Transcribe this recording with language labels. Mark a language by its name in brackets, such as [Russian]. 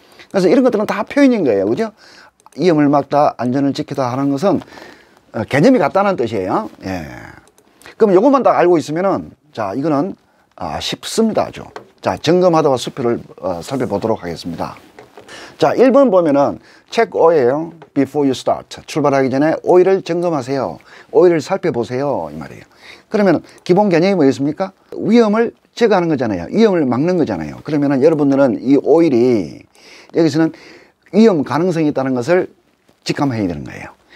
[Korean] 그래서 이런 것들은 다 표현인 거예요, 그죠? 위험을 막다, 안전을 지키다 하는 것은 개념이 같다는 뜻이에요. 예. 그럼 이것만 다 알고 있으면은, 자, 이거는 쉽습니다, 아주. 자, 점검하다와 수표를 살펴보도록 하겠습니다. 자, 1번 보면은 [English] check oil before you start. [Korean] 출발하기 전에 오일을 점검하세요. 오일을 살펴보세요, 이 말이에요. 그러면 기본 개념이 뭐였습니까? 위험을 제거하는 거잖아요. 위험을 막는 거잖아요. 그러면은 여러분들은 이 오일이 여기서는 위험 가능성이 있다는 것을 직감해야 되는 거예요.